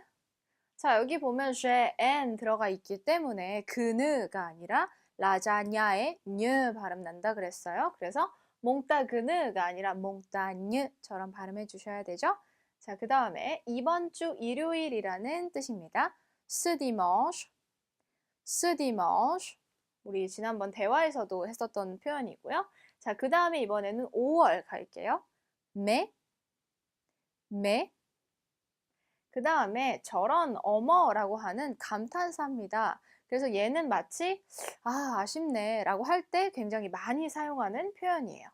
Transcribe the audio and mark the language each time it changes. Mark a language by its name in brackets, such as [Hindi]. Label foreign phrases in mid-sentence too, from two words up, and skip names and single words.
[Korean] 자, 여기 보면 j'ai n 들어가 있기 때문에 그느가 아니라 라자냐의 녀 발음 난다 그랬어요. 그래서 몽따그느가 아니라 몽따뉴처럼 발음해 주셔야 되죠. 자, 그 다음에 이번 주 일요일이라는 뜻입니다. [French] ce dimanche, ce dimanche. [Korean] 우리 지난번 대화에서도 했었던 표현이고요. 자, 그 다음에 이번에는 5월 갈게요. [French] mais. [Korean] 그 다음에 저런 어머라고 하는 감탄사입니다. 그래서 얘는 마치 아쉽네 라고 할 때 굉장히 많이 사용하는 표현이에요.